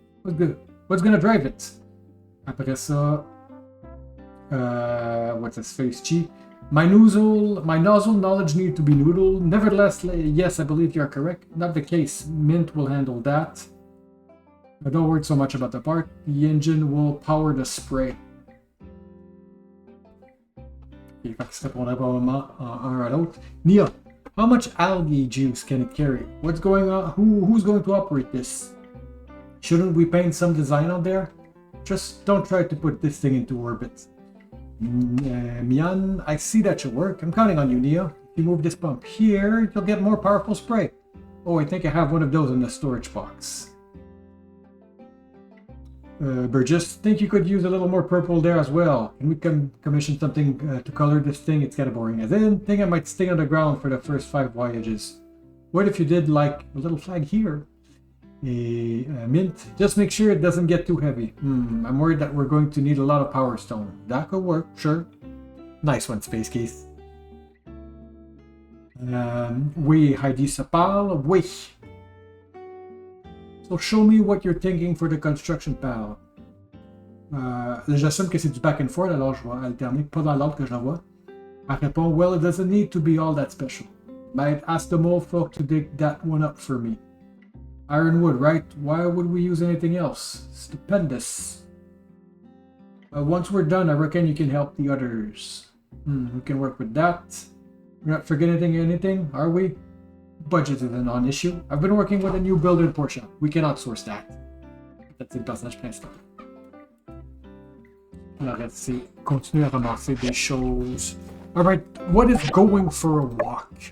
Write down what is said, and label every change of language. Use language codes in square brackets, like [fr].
[en] What's gonna drive it? [fr] Après ça, [en] what's his face? Chi. My nozzle knowledge need to be noodled. Nevertheless, yes, I believe you are correct. Not the case. Mint will handle that. But don't worry so much about the part. The engine will power the spray. [fr] Okay, fait que ça répondrait probablement un à l'autre. [en] Nia, how much algae juice can it carry? What's going on? Who's going to operate this? Shouldn't we paint some design on there? Just don't try to put this thing into orbit. Mian, I see that you work. I'm counting on you, Nia. If you move this pump here, you'll get more powerful spray. Oh, I think I have one of those in the storage box. Burgess, think you could use a little more purple there as well. Can we commission something to color this thing? It's kind of boring. As in, think I might stay on the ground for the first 5 voyages. What if you did like a little flag here? Mint, just make sure it doesn't get too heavy. I'm worried that we're going to need a lot of power stone. That could work, sure. Nice one, Space Case. [fr] Oui, Heidi Sapal, oui. [en] So show me what you're thinking for the construction pal. [fr] J'assume que c'est du [en] back and forth, [fr] alors je vais alterner, pas dans l'ordre que je l'envoie. Elle répond, [en] well, it doesn't need to be all that special. Might ask the mole folk to dig that one up for me. Ironwood, right? Why would we use anything else? Stupendous. Once we're done, I reckon you can help the others. We can work with that. We're not forgetting anything, are we? Budget is a non-issue. I've been working with a new builder in Portia. We can outsource that. That's [fr] le personnage principal. Alors, c'est continuer à ramasser des choses. [en] Alright, what is going for a walk?